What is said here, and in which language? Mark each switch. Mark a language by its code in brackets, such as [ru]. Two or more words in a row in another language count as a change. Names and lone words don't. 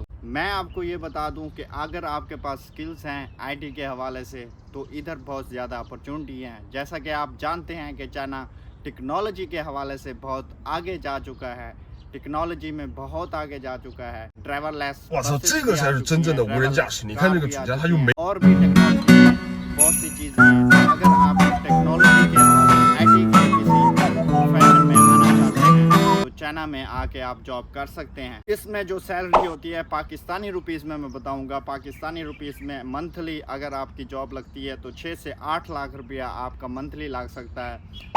[hi] मैं आपको ये बता दूं कि अगर आपके पास स्किल्स हैं आईटी के हवाले से तो इधर बहुत ज़्यादा अपॉर्चुनिटी हैं। जैसा कि आप जानते हैं कि चाइना टेक्नोलॉजी के हवाले से बहुत आगे जा चुका है, टेक्नोलॉजी में बहुत आगे जा चुका है। ड्राइवरलेस [zh] 我操， [hi] बसेस [zh] 这 [hi] भी [zh] 个 [hi] आ [zh] 才是 [hi] चुकी [zh] 真正 [hi] हैं, [zh] 的无人驾 [hi] ड्राइवरलेस [zh] 驶！你看 [hi] कार [zh] 这个 [hi] भी [zh] 主 [hi] आ [zh] 驾，他 [hi] चुकी [zh] 又 [hi] हैं [zh] 没 [hi] और भी टेक्नोलॉजी में बहुत सी चीज़ें हैं। तो अगर आप टेक्नोलॉजी के हवाले आईटी के किसी प्रोफेशन में आना चाहते हैं तो चाइना में आके आप जॉब कर सकते हैं। इसमें जो सैलरी होती है [en] Pakistani rupees [hi] में मैं बताऊंगा। [en] Pakistani rupees [hi] में मंथली अगर आपकी जॉब लगती है तो 6 से 8 लाख रुपया आपका मंथली लग सकता है।